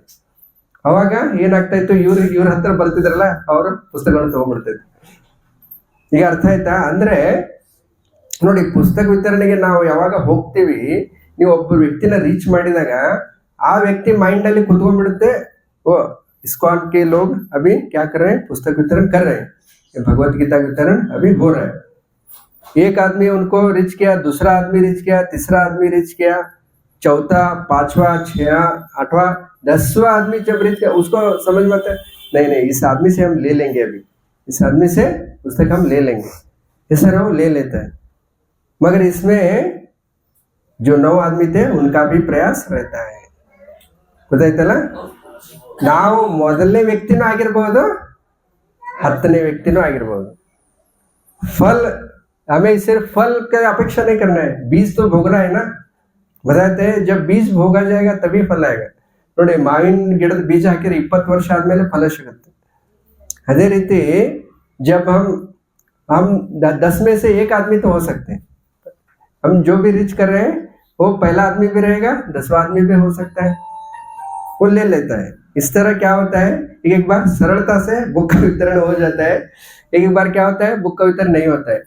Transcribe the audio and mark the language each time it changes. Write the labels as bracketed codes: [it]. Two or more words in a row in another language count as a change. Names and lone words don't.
[kn] ಅವಾಗ ಏನಾಗ್ತಾ ಇತ್ತು, ಇವ್ರ ಹತ್ರ ಬರ್ತಿದ್ರಲ್ಲ, ಅವರು ಪುಸ್ತಕಗಳನ್ನು ತಗೊಂಡ್ಬಿಡ್ತಾ ಇದ್ರು. ಈಗ ಅರ್ಥ ಆಯ್ತಾ? ಅಂದ್ರೆ ನೋಡಿ, ಪುಸ್ತಕ ವಿತರಣೆಗೆ ನಾವು ಯಾವಾಗ ಹೋಗ್ತೀವಿ, ನೀವು ಒಬ್ಬ ವ್ಯಕ್ತಿನ ರೀಚ್ ಮಾಡಿದಾಗ ಆ ವ್ಯಕ್ತಿ ಮೈಂಡ್ ಅಲ್ಲಿ ಕುತ್ಕೊಂಡ್ಬಿಡುತ್ತೆ, [hi] ओ इस्कॉन के लोग अभी क्या कर रहे हैं, पुस्तक वितरण कर रहे हैं, भगवत गीता वितरण अभी हो रहा है. एक आदमी उनको रिच किया, दूसरा आदमी रिच किया, तीसरा आदमी रिच किया, चौथा, 5वां, 6वां, 8वां, 10वां आदमी जब रिच किया, उसको समझ में आता है, नहीं इस आदमी से हम ले लेंगे, अभी इस आदमी से पुस्तक हम ले लेंगे, ये सर वो ले लेता है. मगर इसमें जो 9 आदमी थे उनका भी प्रयास रहता है. [kn] ಗೊತ್ತಾಯ್ತಲ್ಲ? ನಾವು ಮೊದಲನೇ ವ್ಯಕ್ತಿನೂ ಆಗಿರ್ಬಹುದು, 10ನೇ ವ್ಯಕ್ತಿನೂ ಆಗಿರ್ಬಹುದು. [hi] फल, हमें सिर्फ फल का अपेक्षा नहीं करना है, बीज तो भोगना है ना. बताते हैं जब बीज भोगा जाएगा तभी फल आएगा. [kn] ನೋಡಿ, ಮಾವಿನ ಗಿಡದ ಬೀಜ ಹಾಕಿದ್ರೆ 20 ವರ್ಷ ಆದ್ಮೇಲೆ ಫಲ ಸಿಗುತ್ತೆ. ಅದೇ ರೀತಿ [hi] जब हम 10 में से एक आदमी तो हो सकते हैं. हम जो भी रिच कर रहे हैं वो पहला आदमी भी रहेगा, 10वां आदमी भी हो सकता है, वो ले लेता है. इस तरह क्या होता है, एक बार सरलता से बुक का वितरण हो जाता है, एक बार क्या होता है बुक का वितरण नहीं होता है.